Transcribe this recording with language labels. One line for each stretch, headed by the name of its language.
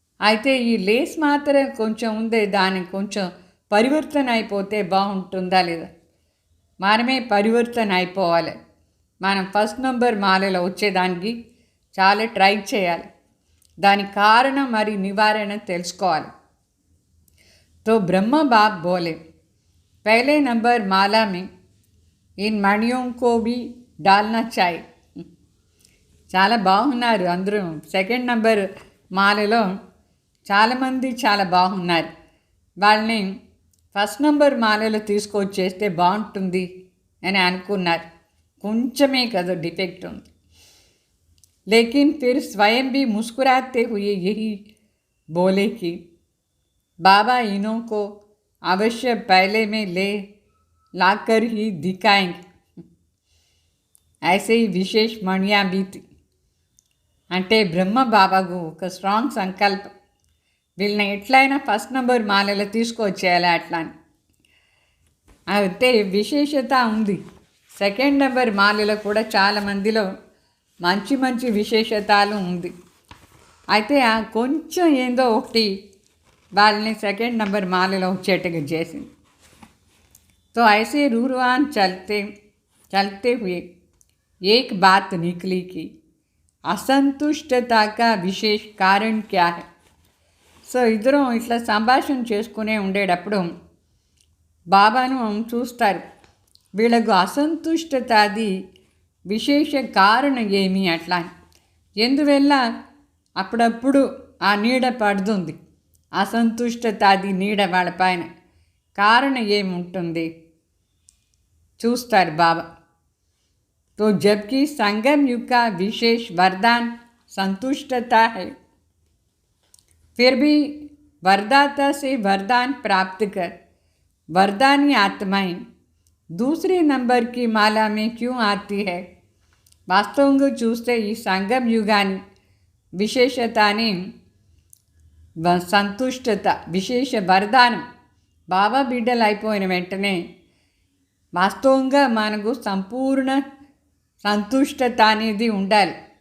Telugu: అయితే ఈ లేస్ మాత్రం కొంచెం ఉంది, దానికి కొంచెం పరివర్తన అయిపోతే బాగుంటుందా లేదా, మనమే పరివర్తన అయిపోవాలి. మనం ఫస్ట్ నెంబర్ మాలలో వచ్చేదానికి చాలా ట్రై చేయాలి, దాని కారణం మరి నివారణ తెలుసుకోవాలి.
Hindi: तो ब्रह्मा बाप बोले पहले नंबर माला में इन मणियों को भी डालना चाहिए.
Telugu: చాలా బాగున్నారు అందరూ. సెకండ్ నెంబర్ మాలలో చాలామంది చాలా బాగున్నారు, వాళ్ళని ఫస్ట్ నెంబర్ మాలలో తీసుకొచ్చేస్తే బాగుంటుంది అని అనుకున్నారు. కొంచెమే కదా డిఫెక్ట్ ఉంది.
Hindi: लेकिन फिर स्वयं भी मुस्कुराते हुए यही बोले कि बाबा इन्हों को अवश्य पहले में लाकर ही दिखाएंगे. ऐसे ही विशेष मणियाँ भी थी.
Telugu: అంటే బ్రహ్మ బాబాకు ఒక స్ట్రాంగ్ సంకల్పం, వీళ్ళని ఎట్లయినా ఫస్ట్ నెంబర్ మాలలో తీసుకొచ్చేయాలి అట్లా అని. అయితే విశేషత ఉంది. సెకండ్ నెంబర్ మాలలో కూడా చాలామందిలో మంచి విశేషతాలు ఉంది. అయితే ఆ కొంచెం ఏందో ఒకటి వాళ్ళని సెకండ్ నెంబర్ మాలలో వచ్చేట్టుగా చేసింది.
Hindi: तो ऐसे रूरवान चलते हुए एक बात निकली कि असंतुष्टता का विशेष कारण क्या है.
Telugu: సో ఇద్దరం ఇట్లా సంభాషణ చేసుకునే ఉండేటప్పుడు బాబాను చూస్తారు, వీళ్ళకు అసంతుష్టత అది విశేష కారణం ఏమి అట్లా, ఎందువల్ల అప్పుడప్పుడు ఆ నీడ పడుతుంది అసంతుష్టత అది నీడ వాళ్ళ పైన, కారణం ఏముంటుంది చూస్తారు బాబా.
Hindi: तो जबकि संगम युग का विशेष वरदान संतुष्टता है, फिर भी वरदाता से वरदान प्राप्त कर वरदानी आत्माएं दूसरे नंबर की माला में क्यों आती है.
Telugu: వాస్తవంగా చూస్తే ఈ సంగం యుగాన్ని విశేషతని సంతుష్టత విశేష వరదానం బాబా బిడ్డలు అయిపోయిన వెంటనే వాస్తవంగా మనకు సంపూర్ణ సంతుష్టత అనేది ఉండాలి.